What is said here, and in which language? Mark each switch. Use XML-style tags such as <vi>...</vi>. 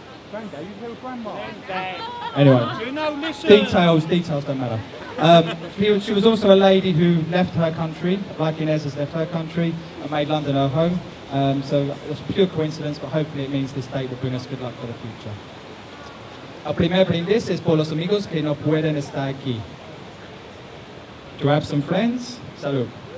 <en>Granddad, you tell Grandma. Anyway, details don't matter. She was also a lady who left her country, like Inez has left her country, and made London her home. So it's a pure coincidence, but hopefully it means this date will bring us good luck for the future.</en> <es>El primer brindis es por los amigos que no pueden estar aquí.</es> <en>To have some friends, salud.</en>